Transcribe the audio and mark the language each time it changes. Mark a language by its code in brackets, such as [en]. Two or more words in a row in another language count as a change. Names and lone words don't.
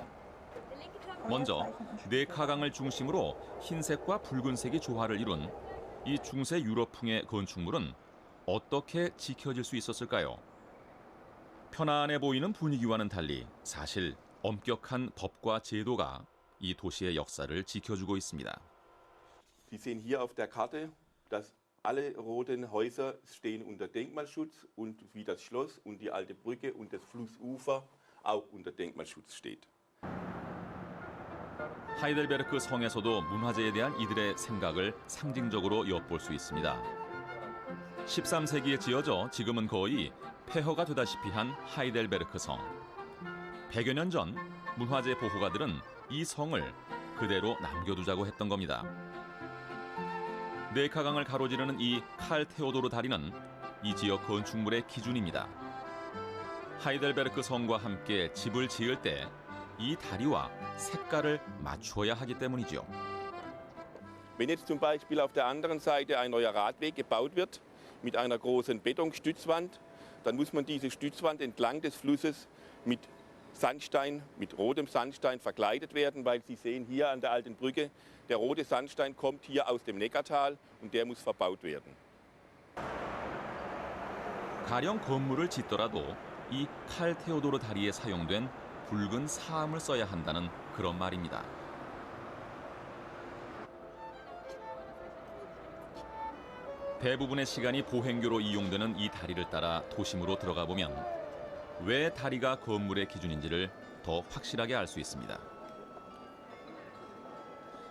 [ko] 먼저 네카강을 중심으로 흰색과 붉은색이 조화를 이룬 이 중세 유럽풍의 건축물은 어떻게 지켜질 수 있었을까요? 편안해 보이는 분위기와는 달리 사실 엄격한 법과 제도가 이 도시의 역사를 지켜주고 있습니다. [de] Sie sehen hier auf der Karte, dass alle roten Häuser stehen unter Denkmalschutz und wie das Schloss und die alte Brücke und das Flussufer auch unter Denkmalschutz steht. [ko] 하이델베르크 성에서도 문화재에 대한 이들의 생각을 상징적으로 엿볼 수 있습니다. 13세기에 지어져 지금은 거의 폐허가 되다시피 한 하이델베르크 성. 100여 년 전 문화재 보호가들은 이 성을 그대로 남겨두자고 했던 겁니다. 네카강을 가로지르는 이 칼 테오도르 다리는 이 지역 건축물의 기준입니다. 하이델베르크 성과 함께 집을 지을 때 이 다리와 색깔을 맞추어야 하기 때문이죠. [de] Wenn jetzt zum Beispiel auf der anderen Seite ein neuer Radweg gebaut wird mit einer großen Betonstützwand, dann muss man diese Stützwand entlang des Flusses mit Sandstein, mit rotem Sandstein verkleidet werden, weil Sie sehen hier an der alten Brücke, der rote Sandstein kommt hier aus dem Neckartal und der muss verbaut werden. [ko] 가령 건물을 짓더라도 이 칼 테오도르 다리에 사용된 붉은 사암을 써야 한다는 그런 말입니다. 대부분의 시간이 보행교로 이용되는 이 다리를 따라 도심으로 들어가 보면 왜 다리가 건물의 기준인지를 더 확실하게 알 수 있습니다.